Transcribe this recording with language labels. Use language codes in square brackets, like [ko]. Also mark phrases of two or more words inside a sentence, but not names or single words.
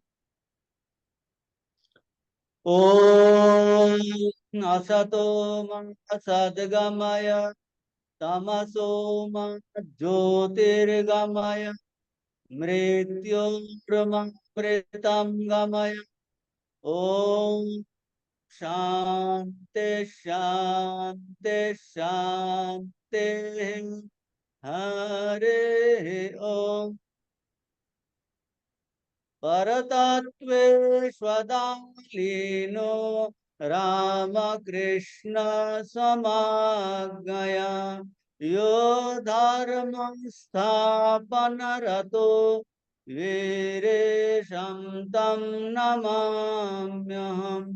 [sa] ওম অসতো মা সদ্গময় তমসো মা জ্যোতির্গময় মৃত্যুর্মৃতম গময়। ওম শান্তি শান্তি শান্তি। হরে ওম परतत्वे स्वदालीनो रामकृष्ण समाज्ञया यो धर्मं स्थापनरतो वीरेशं तं नमाम्यहम्।